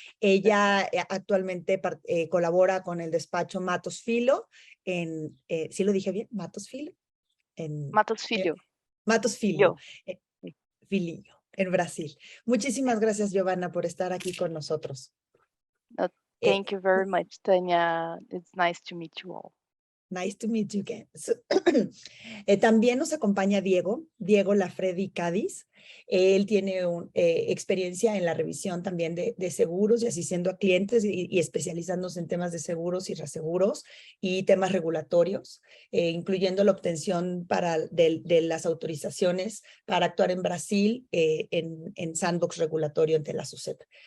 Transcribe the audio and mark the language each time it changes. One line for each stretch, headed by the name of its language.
Spanish: Ella actualmente colabora con el despacho Matos Filho ¿sí lo dije bien? Matos Filho. Matos Filho. Matos Filho. Filho, en Brasil. Muchísimas gracias, Giovanna, por estar aquí con nosotros.
English: Thank you very much, Tania. It's nice to meet you all. Nice to meet you again.
Spanish: También nos acompaña Diego Lafredi Cádiz. Él tiene experiencia en la revisión también de seguros y asistiendo a clientes y especializándose en temas de seguros y reaseguros y temas regulatorios, incluyendo la obtención de las autorizaciones para actuar en Brasil en sandbox regulatorio ante la SUSEP.